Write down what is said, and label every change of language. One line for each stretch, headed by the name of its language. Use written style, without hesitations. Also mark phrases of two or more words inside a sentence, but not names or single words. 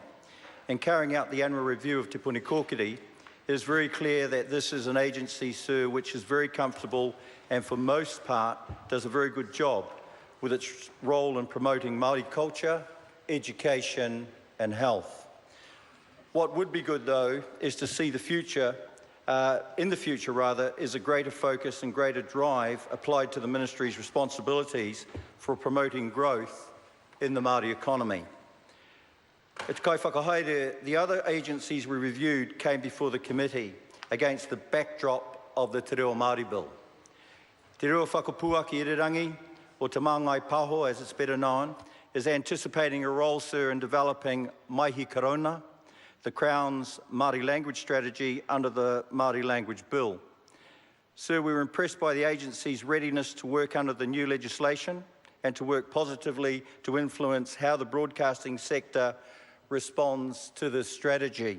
English: In carrying out the annual review of Te Puni Kōkiri, it is very clear that this is an agency, sir, which is very comfortable and for most part does a very good job with its role in promoting Māori culture, education and health. What would be good, though, is to see the future, in the future rather, is a greater focus and greater drive applied to the Ministry's responsibilities for promoting growth in the Māori economy.
Māori: Te kai whakahaere,
English: the other agencies we reviewed came before the committee against the backdrop of the Te Reo Māori Bill. Te Reo Whakapuaki Irirangi, or Te Māngai Paho as it's better known, is anticipating a role, sir, in developing Maihi Karona, the Crown's Māori language strategy under the Māori Language Bill. Sir, we were impressed by the agency's readiness to work under the new legislation and to work positively to influence how the broadcasting sector responds to this strategy.